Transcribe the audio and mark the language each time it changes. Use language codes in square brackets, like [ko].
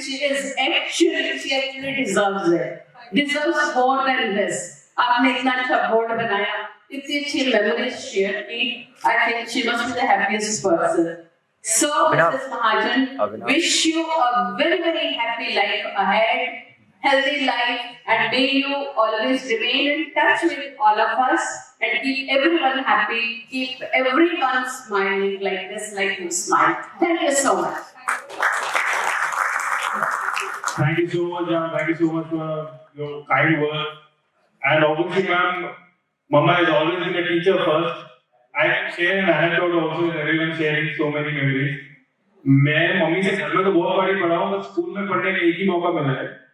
[en] She actually deserves it. Deserves more than this. [hi] आपने इतना अच्छा बोर्ड बनाया, इतनी अच्छी memories share की. [en] I think she must be the happiest person. So Mrs. Mahajan, wish you a very, very happy life ahead, healthy life, and may you always remain in touch with all of us and keep everyone happy, keep everyone smiling like this, like you smile. Thank you so much. Thank you so much, ma'am. Thank you so much for your kind words. And obviously, ma'am, Mama has always been a teacher first. I can share an anecdote also with everyone sharing so many memories. [hi] मैं mummy से घर में तो बहुत बारी पढ़ा हूँ, बस स्कूल में पढ़ने का एक ही मौका मिला है।